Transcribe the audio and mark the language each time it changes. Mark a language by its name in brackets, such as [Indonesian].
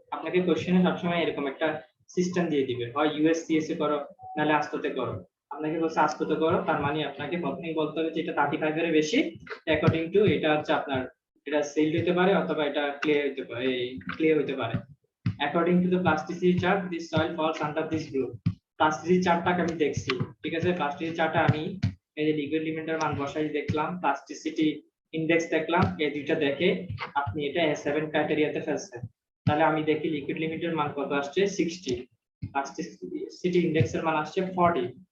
[Bangla] আপনাকে কোশ্চেনে সবসময় এরকম একটা সিস্টেম দিয়ে দিবে, হয় ইউএসসিএসএ করো নাহলে আস্ততে করো। আপনাকে বলছে আস্ততে করো, তার মানে আপনাকে প্রথমেই বলতে হবে যে এটা 35 এর বেশি, অ্যাকর্ডিং টু এটা হচ্ছে আপনার এটা সিল্ড হতে পারে অথবা এটা ক্লে হতে পারে, ক্লে হতে পারে। [English] According to the plasticity chart, this soil falls under this group. [Bangla] Plasticity চার্টটাকে আমি দেখছি, ঠিক আছে, প্লাস্টিসিটি চার্টে আমি এই যে লিকুইড লিমিটের মান বসাই দেখলাম, প্লাস্টিসিটি ইনডেক্স দেখলাম, এই দুইটা দেখে আপনি এটা A7 ক্রাইটেরিয়াতে ফেলছেন। তাহলে আমি দেখি লিকুইড লিমিটের মান কত আসছে 60, প্লাস্টিসিটি ইনডেক্সের মান আসছে 40,